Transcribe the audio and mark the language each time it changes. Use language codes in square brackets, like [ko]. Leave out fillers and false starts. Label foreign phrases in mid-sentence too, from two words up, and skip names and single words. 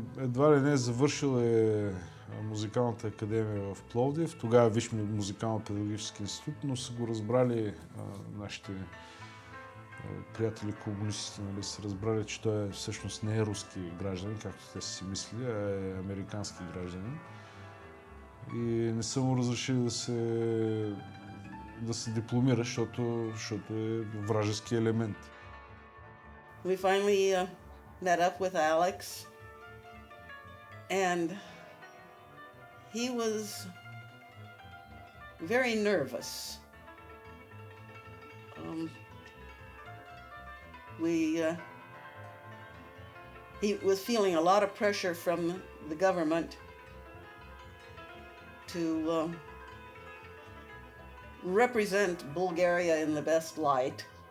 [bg] ли не завършил музикалната академия в Пловдив, тогава Висш музикално-педагогически институт, но са го разбрали нашите приятели комунистите, нали, са разбрали, че той всъщност не е руски гражданин, както те си мислили, а е американски гражданин. И не са му разрешили да се дипломира, защото е вражески елемент. [en] We finally met up with Alex, and he was very nervous. We he was feeling a lot of pressure from the government to represent Bulgaria in the best light.